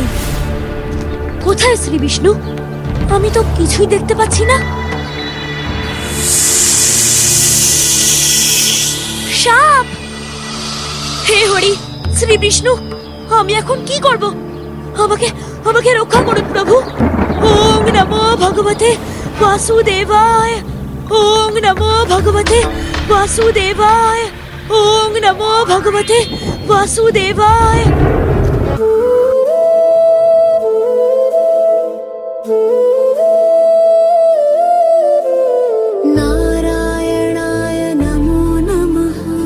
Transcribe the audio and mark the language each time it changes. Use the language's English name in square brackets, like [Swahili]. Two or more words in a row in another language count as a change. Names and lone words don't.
[Bangla] কোথায় শ্রী বিষ্ণু? আমি তো কিছুই দেখতে পাচ্ছি না। সাপ! হে হরি, শ্রী বিষ্ণু, আমি এখন কি করব? আমাকে রক্ষা করুন প্রভু। [Sanskrit] ॐ नमो भगवते वासुदेवाय। ॐ नमो भगवते वासुदेवाय। ॐ नमो भगवते वासुदेवाय। नारायणाय नमो नमः।